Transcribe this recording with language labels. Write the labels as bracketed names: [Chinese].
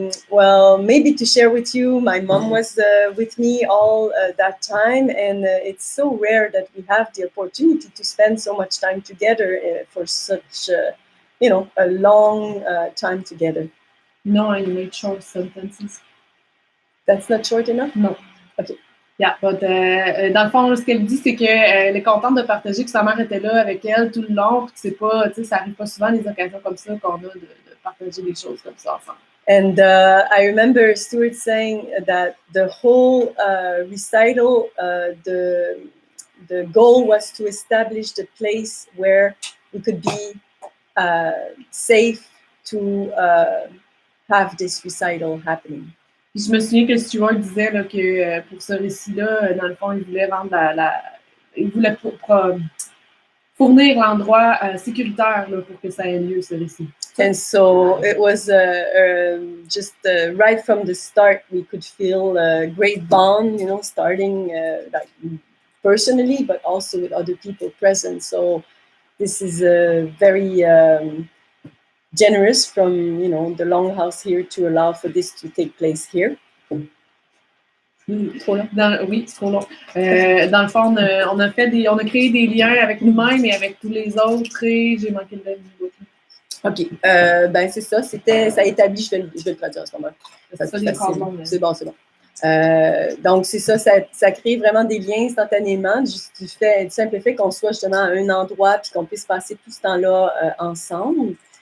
[English] Well, maybe to share with you, my mom was with me all that time, and it's so rare that we have the opportunity to spend so much time together for such, a long time together. No, I made short sentences. That's not short enough? No. Okay. Yeah, but [French] dans le fond, ce qu'elle dit, c'est qu'elle est contente de partager que sa mère était là avec elle tout le long, puis que c'est pas, tu sais, ça arrive pas souvent des occasions comme ça qu'on a de partager des choses comme ça ensemble. [English] And I remember Stuart saying that the whole recital, the goal was to establish the place where we could be safe to have this recital happening. [French] Puis je me souviens que Stuart disait là, que pour ce récit-là, dans le fond, il voulait rendre il voulait fournir l'endroit sécuritaire là, pour que ça ait lieu, ce récit. [English] And so it was just right from the start, we could feel a great bond, starting like personally, but also with other people present. So this is very generous from, the Longhouse here to allow for this to take place here. [French] Trop long. Oui, c'est trop long. Dans le fond, on a créé des liens avec nous-mêmes et avec tous les autres et j'ai manqué le bout. OK. Ben, c'est ça. Ça établit, je vais le traduire en ce moment. C'est bon. Donc, c'est ça, ça crée vraiment des liens instantanément du simple fait qu'on soit justement à un endroit puis qu'on puisse passer tout ce temps-là ensemble.